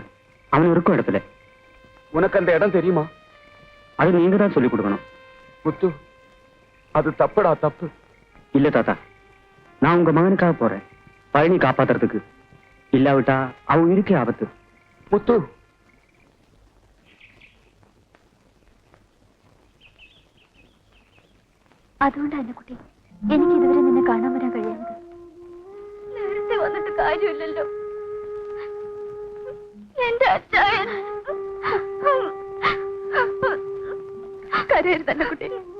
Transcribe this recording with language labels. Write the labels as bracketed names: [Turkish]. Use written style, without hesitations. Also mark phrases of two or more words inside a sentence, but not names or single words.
[Tamil] அவன் இருக்கும் இடத்துல. உனக்கு அந்த இடம் தெரியுமா? அது நீங்க தான் சொல்லிக் கொடுக்கணும். முத்து, அது தப்புடா, தப்பு. இல்ல தாத்தா, நான் உங்க மகனுக்காக போறேன். பழனி காப்பாத்துறதுக்கு. இல்லாவிட்டா அவ உயிருக்கே ஆபத்து. முத்து, [Malayalam] അതുകൊണ്ടാണ് കുട്ടി എനിക്ക് ഇതുവരെ നിന്നെ കാണാൻ വരാൻ കഴിയാത്തത്. നേരത്തെ വന്നിട്ട് കാര്യമില്ലല്ലോ. എന്റെ അച്ചായൻ കരയരുത് തന്നെ കുട്ടി.